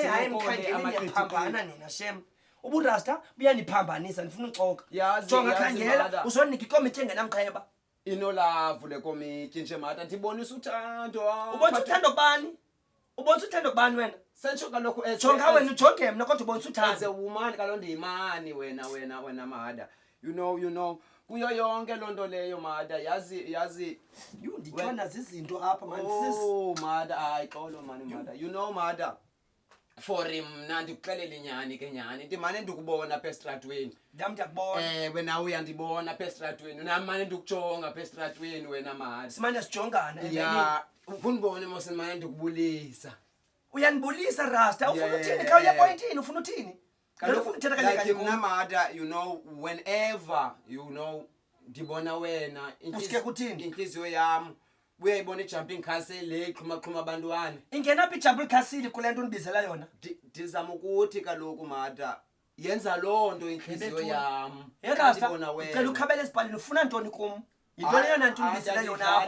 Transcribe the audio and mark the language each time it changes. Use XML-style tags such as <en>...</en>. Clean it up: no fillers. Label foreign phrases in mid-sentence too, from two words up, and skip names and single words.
<xh>sinikole amaphambana nina shem uburasta buyaniphambanisa ndifuna uxoka jonga khangela uzonika ikomiti engenamqheba inolavu le komiti nje mata ndibonisa uthando ubonisa uthando kubani wena sentsho kaloku jonga wena ujonge mna kodwa ubonisa uthando</xh> <en>as a woman</en> <xh>kaloku ndiyimani wena mada</xh> <en>you know</en> <xh>kuyo yonke lonto leyo mada yazi nditshona zizinto apha man mada ayixolo mada</xh> <en>you know</en> <xh>mada for mna ndikuxelele nyani ke nyani ndimane ndikubona pha estratweni ndiyakubona wena uyandibona pha estratweni namane ndikujonga pha estratweni wena mada simane sijongana ya ukunibone mosemane ndikubulisa uyanibulisa rasta ufuna uthini kha uyapointini ufuna uthini kaloku uthetha kanye mna mada</xh> <en>you know whenever you know</en> <xh>ndibona wena inhliziyo yami uyayibona</xh> <en>ijumping castle</en> <xh>le xhuma abantwana ingena phi</xh> <en>ijumping castle</en> <xh>kule nto unibizela yona ndizama ukuthi kaloku mada yenza loo nto inhliziyo yami ndibona wena cela ukhabele esibhaleni ufuna ntoni kum yinto leyo nanto unibizela yona apha</xh>